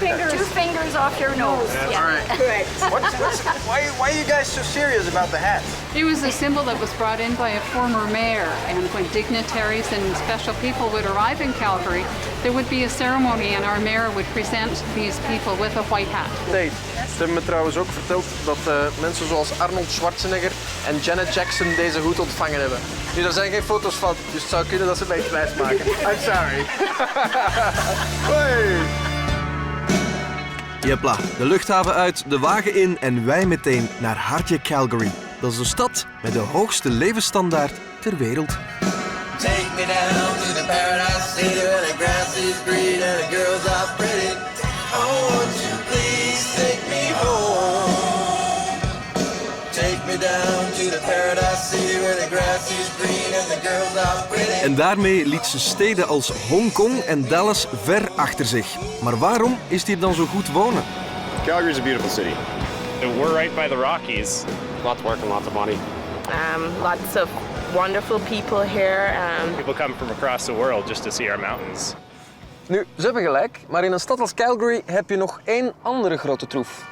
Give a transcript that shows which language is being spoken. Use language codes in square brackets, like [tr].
[en] Two fingers off your nose. Yeah. Yeah. All right. Correct. Why are you guys so serious about the hat? It was a symbol that was brought in by a former mayor, and when dignitaries and special people would arrive in Calgary, there would be a ceremony and our mayor would present these people with a white hat. [nl] Nee, ze hebben me trouwens ook verteld dat mensen zoals Arnold Schwarzenegger en Janet Jackson deze hoed ontvangen hebben. Nu, daar zijn geen foto's van, dus het zou kunnen dat ze mij iets wijs maken. [en] I'm sorry. [nl] Hoi! Jepla, de luchthaven uit, de wagen in en wij meteen naar hartje Calgary. Dat is de stad met de hoogste levensstandaard ter wereld. [en] Take me down to the paradise city where the grass is green and the girls are pretty. Oh, won't you please take me home? Take me down to the paradise city where the grass is green and the girls are pretty. [nl] En daarmee liet ze steden als Hongkong en Dallas ver achter zich. Maar waarom is het hier dan zo goed wonen? [en] Calgary is a beautiful city. We're right by the Rockies. Lots of work and lots of money. Lots of wonderful people here. People come from across the world just to see our mountains. [nl] Nu, ze hebben gelijk, maar in een stad als Calgary heb je nog één andere grote troef.